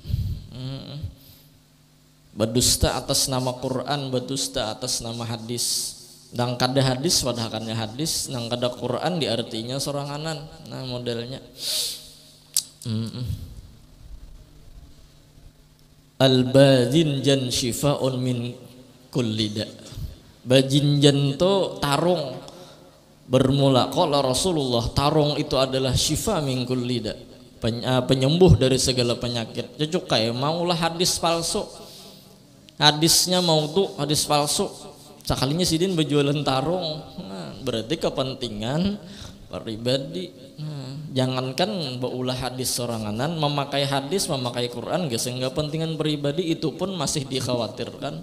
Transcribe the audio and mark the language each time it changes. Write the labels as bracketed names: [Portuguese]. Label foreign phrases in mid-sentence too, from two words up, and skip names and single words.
[Banjar] Berdusta atas nama Quran, berdusta atas nama hadis. Nang kada hadis wadahakannya hadis, nang kada Quran diartinya soranganan. Nah modelnya. [Arabic] الباذنجان شفاء من كل داء. [Banjar] Bajinjan itu tarung. Bermula [Arabic] قال رسول الله, [Banjar] tarung itu adalah [Arabic] شفاء من كل داء. [Banjar] Penyembuh dari segala penyakit. Cukai maulah hadis palsu. Hadisnya maudhu, hadis palsu. Sakalinya sidin berjualan tarung. Nah, berarti kepentingan pribadi. Jangankan baulah hadis soranganan, memakai hadis, memakai Quran geus enggak pentingan pribadi, itu pun masih dikhawatirkan.